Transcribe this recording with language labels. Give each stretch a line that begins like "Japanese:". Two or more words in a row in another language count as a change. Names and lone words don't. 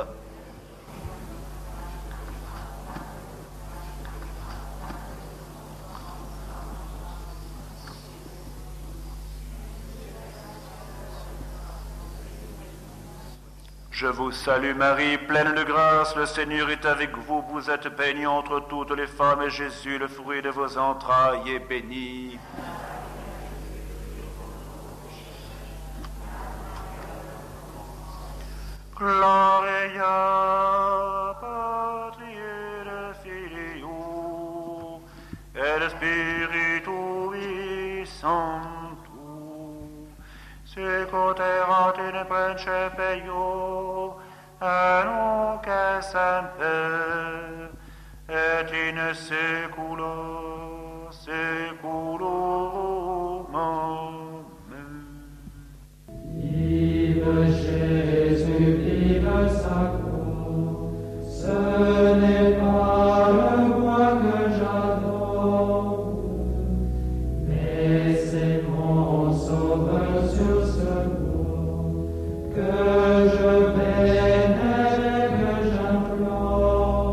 French: Je vous salue Marie, pleine de grâce, le Seigneur est avec vous. Vous êtes bénie entre toutes les femmes, et Jésus, le fruit de vos entrailles, est béni.
Latin: Gloria Patri et Filio et Spiritus Sancto, sequeterat in principio nunc et semper, et in saecula saeculorum. Amen.
French: Vive Jésus, vive sacro, ce n'est pas le roi que j'adore, mais c'est mon sauveur sur ce bois que je vénère et que j'implore.